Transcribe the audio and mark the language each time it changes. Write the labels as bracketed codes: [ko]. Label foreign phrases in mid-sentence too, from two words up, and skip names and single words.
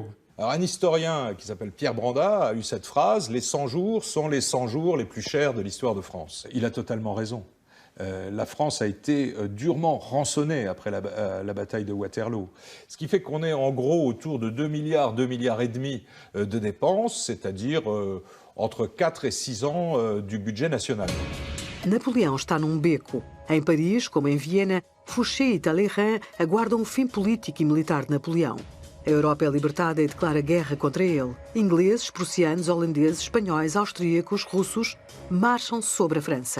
[fr] Alors un historien qui s'appelle Pierre Brandat a eu cette phrase « Les 100 jours sont les 100 jours les plus chers de l'histoire de France ». Il a totalement raison. La France a été durement rançonnée après la bataille de Waterloo. Ce qui fait qu'on est en gros autour de 2 milliards, 2 milliards et demi de dépenses, c'est-à-dire entre 4 et 6 ans du budget national. [pt] Napoleão está num beco. Em Paris, como em Viena, Fouché e Talleyrand aguardam o fim político e militar de Napoleão. A Europa é libertada e declara guerra contra ele. Ingleses, prussianos, holandeses, espanhóis, austríacos, russos marcham sobre a França.